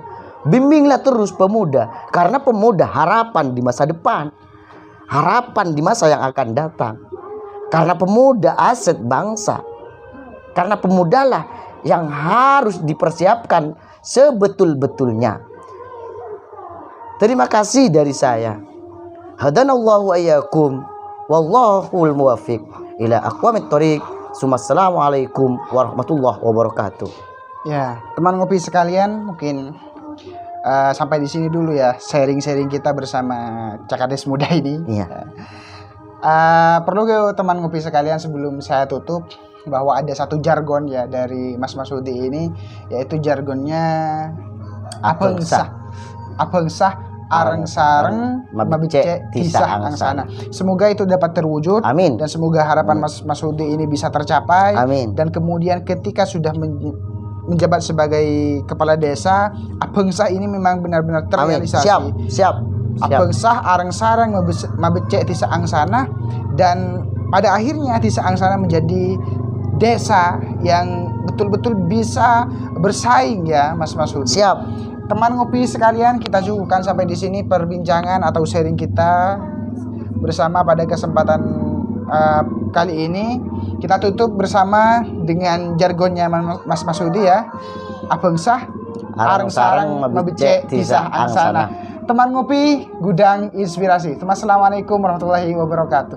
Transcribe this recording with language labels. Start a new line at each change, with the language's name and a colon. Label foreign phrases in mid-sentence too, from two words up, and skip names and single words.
Indonesian: Bimbinglah terus pemuda, karena pemuda harapan di masa depan, harapan di masa yang akan datang. Karena pemuda aset bangsa, karena pemudalah yang harus dipersiapkan sebetul-betulnya. Terima kasih dari saya.
Arabic: هدانا الله وإياكم والله الموفق إلى أقوم الطريق. السلام عليكم ورحمة الله وبركاته.
Indonesian: Ya, teman ngopi sekalian, mungkin Sampai di sini dulu ya sharing-sharing kita bersama Cakades Muda ini. Iya. Perlu teman ngopi sekalian sebelum saya tutup bahwa ada satu jargon ya dari Mas Masudi ini, yaitu jargonnya
Madurese: apengsah areng sareng mabicek tisah angsana.
Indonesian: Semoga itu dapat terwujud. Amin. Dan semoga harapan Mas Masudi ini bisa tercapai. Amin. Dan kemudian ketika sudah menjabat sebagai kepala desa, apengsah ini memang benar-benar Amin. terrealisasi. Siap.
Madurese: Apengsah areng sareng mabecek tisah angsana,
Indonesian: dan pada akhirnya tisah angsana menjadi desa yang betul-betul bisa bersaing ya Mas Masudi. Siap. Teman ngopi sekalian, kita cukupkan sampai di sini perbincangan atau sharing kita bersama pada kesempatan kali ini. Kita tutup bersama dengan jargonnya Mas Masudi ya. Apengsah areng sareng mabecek tisah angsana. Teman ngopi, gudang inspirasi.
Arabic: السلام عليكم ورحمة الله وبركاته.